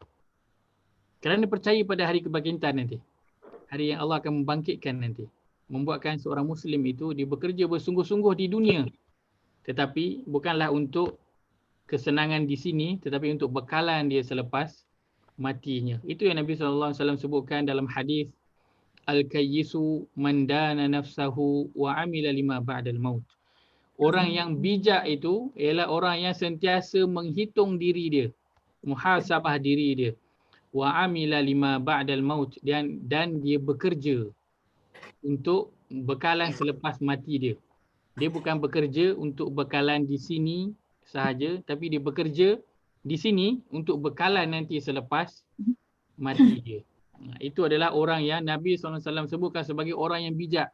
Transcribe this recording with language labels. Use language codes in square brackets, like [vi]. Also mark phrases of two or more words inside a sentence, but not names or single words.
[ms] Kerana percaya pada hari kebangkitan nanti, hari yang Allah akan membangkitkan nanti, membuatkan seorang Muslim itu dia bekerja bersungguh-sungguh di dunia, tetapi bukanlah untuk kesenangan di sini, tetapi untuk bekalan dia selepas matinya. Itu yang Nabi SAW sebutkan dalam hadis, [ar] الكيس من دان نفسه وعمل لما بعد الموت. [ms] Orang yang bijak itu ialah orang yang sentiasa menghitung diri dia, muhasabah diri dia. [ar] وعمل لما بعد الموت, [ms] dan dia bekerja untuk bekalan selepas mati dia. Dia bukan bekerja untuk bekalan di sini sahaja, tapi dia bekerja di sini untuk bekalan nanti selepas mati dia. Itu adalah orang yang Nabi SAW sebutkan sebagai orang yang bijak.